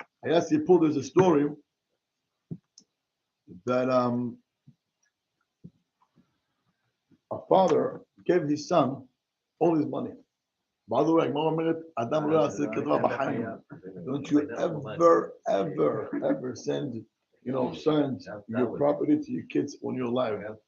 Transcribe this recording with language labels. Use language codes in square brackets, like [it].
[he] היה סיפור, [en] there's a story that a father gave his son all his money. By the way, [he] הגמרא אומרת, אדם לא יעשה כדבר בחיים. [en] Don't you ever send, send your property to your kids when you're alive.